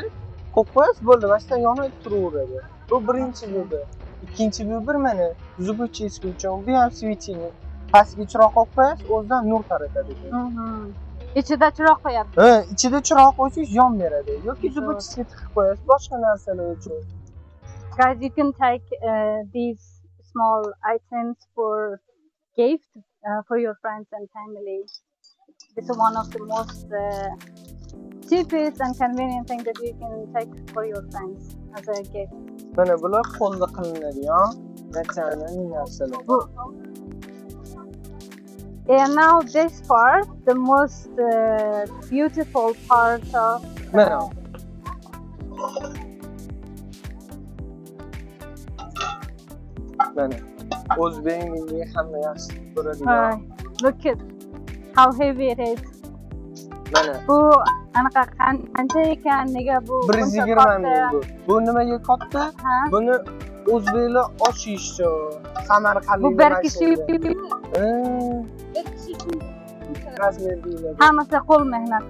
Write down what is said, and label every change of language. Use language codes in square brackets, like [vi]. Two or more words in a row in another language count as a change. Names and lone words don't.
[uz] Qo'yib qo'yasiz bo'ldi, mashina yonib turaveradi. Bu birinchi yo'li. Ikkinchi yo'l mana zubutchisi uchun bu ham svichini pastga chiroq qo'yib qo'yasiz, o'zidan nur taratadi. Ichida chiroq qo'yapsiz. Ichida chiroq qo'ysangiz yon beradi. Yoki zubutchisiga tiqib qo'yasiz, boshqa narsalar uchun. [en] Guys, you can take these small items for gift for your friends and family. This is one of the most cheapest and convenient thing that you can take for your friends as a gift. [uz] Mana bular qo'lda qilinadigan natsional narsalar. [en] And now this part, the most beautiful part of. [uz] Mana. Mana. O'zbek milliy hamma yaxshi ko'radigan. [en] Look at how heavy it is. [uz] Mana. Bu anaqa qancha ekan, nega bu? 120 ming bu. Bu nimaga katta? Buni o'zbeklar osh yeyishdi. Samarqandlik. Bu bir kishi. Hammasi qo'l mehnati.